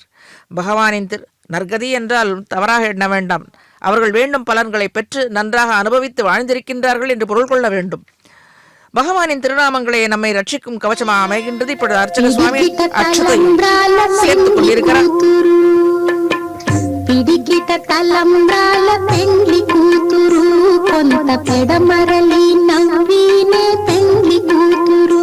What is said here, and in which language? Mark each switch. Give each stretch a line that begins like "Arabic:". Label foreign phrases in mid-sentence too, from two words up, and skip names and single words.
Tamil: பகவானின் நற்கதி என்றால் தவறாக எண்ண வேண்டாம். அவர்கள் வேண்டும் பலன்களை பெற்று நன்றாக அனுபவித்து வாழ்ந்திருக்கின்றார்கள் என்று பொருள் கொள்ள வேண்டும். பகவானின் திருநாமங்களே நம்மை ரட்சிக்கும் கவச்சமா அமைகின்றது. இப்பொழுது அர்ச்சக சுவாமி அச்சதை சேர்த்துக் கொண்டிருக்கிறார்.
Telugu: పిడికిట తలంబ్రాల పెండ్లి కూతురు కొంత పెడమరలి నవ్వినే పెండ్లి కూతురు.